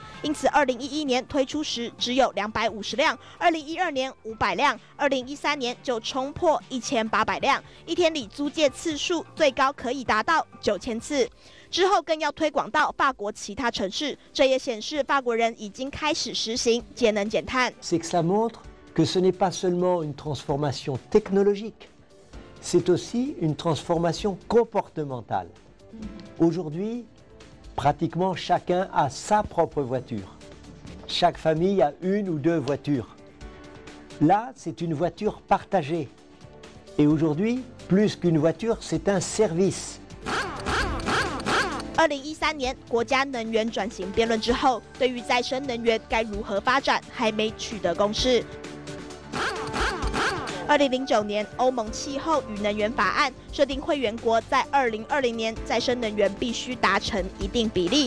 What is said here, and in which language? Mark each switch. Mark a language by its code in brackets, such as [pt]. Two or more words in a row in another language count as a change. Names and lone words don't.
[zh] 因此，2011年推出时只有250辆，2012年500辆，2013年就冲破1800辆，一天里租借次数最高可以达到9000次。之后更要推广到法国其他城市，这也显示法国人已经开始实行节能减碳。 [fr] C'est que ça montre que ce n'est pas seulement une transformation technologique. C'est aussi une transformation comportementale. Aujourd'hui, pratiquement chacun a sa propre voiture. Chaque famille a 1 ou 2 voitures. Là, c'est une voiture partagée. Et aujourd'hui, plus qu'une voiture, c'est un service. [zh] 2013 年国家能源转型辩论之后，对于再生能源该如何发展还没取得共识。2009年，欧盟气候与能源法案设定会员国在2020年再生能源必须达成一定比例。